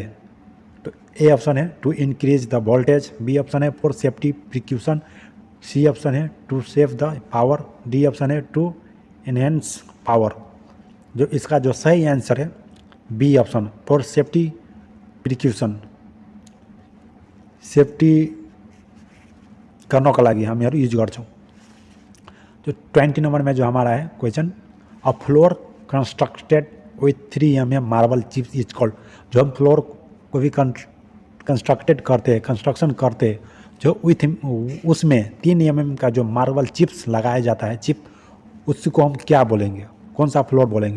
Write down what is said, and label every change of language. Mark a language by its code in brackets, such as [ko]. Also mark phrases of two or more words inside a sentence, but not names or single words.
[en] तो A option है to increase the voltage, B option है for safety precaution, C option है to save the power, D option है to enhance power. [hi] जो इसका जो सही आंसर है [en] B option for safety precaution, [ne] सेफ्टी गर्नको लागि हामीहरू युज गर्छौँ। [hi] जो 20 नंबर में जो हमारा है क्वेश्चन, [en] A floor constructed with 3 mm marble chips is called, [hi] जो हम फ्लोर को भी कंस्ट्रक्टेड करते हैं, कंस्ट्रक्शन करते हैं, जो विथ उसमें 3 mm का जो [en] marble chips [hi] लगाया जाता है, चिप, उसको हम क्या बोलेंगे, कौन सा फ्लोर बोलेंगे?